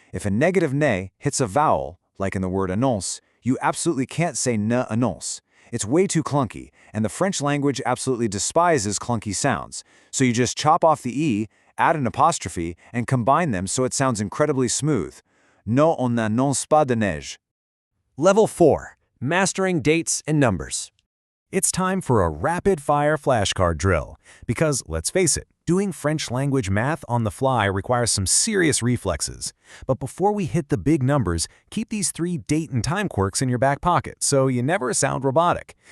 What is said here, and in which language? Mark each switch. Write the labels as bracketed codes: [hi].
[en] If a negative ne hits a vowel, like in the word annonce, you absolutely can't say ne annonce. It's way too clunky, and the French language absolutely despises clunky sounds. So you just chop off the e, add an apostrophe, and combine them so it sounds incredibly smooth. [fr] No, on n'annonce pas de neige. [en] Level 4. Mastering dates and numbers. It's time for a rapid-fire flashcard drill. Because, let's face it, doing French language math on the fly requires some serious reflexes. But before we hit the big numbers, keep these 3 date and time quirks in your back pocket so you never sound robotic.